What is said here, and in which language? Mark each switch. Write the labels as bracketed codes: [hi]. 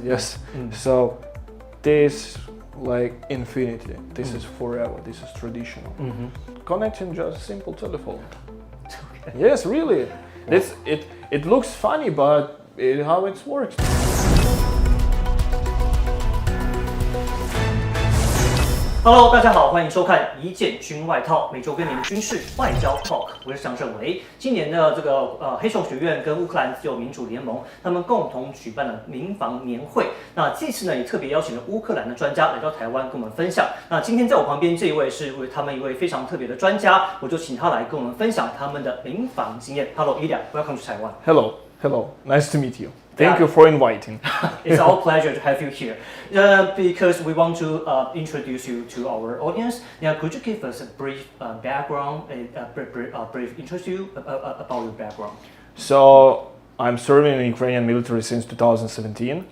[en] Yeah, yes. So this like infinity. This is forever. This is traditional. Connecting just a simple telephone. Okay. Yes, really. Wow. It looks funny, but how it works. [zh] Hello， 大家好，欢迎收看《一件军外套》，每周跟您军事外交 talk， 我是张胜维。今年的这个黑熊学院跟乌克兰自由民主联盟，他们共同举办了民防年会。那这次呢，也特别邀请了乌克兰的专家来到台湾跟我们分享。那今天在我旁边这一位是他们一位非常特别的专家，我就请他来跟我们分享他们的民防经验。 [en] Hello, Illia, welcome to Taiwan. Hello, nice to meet you. Thank you for inviting. It's our pleasure to have you here. Because we want to introduce you to our audience. Now, could you give us a brief background, a brief introduction about your background? So, I'm serving in the Ukrainian military since 2017.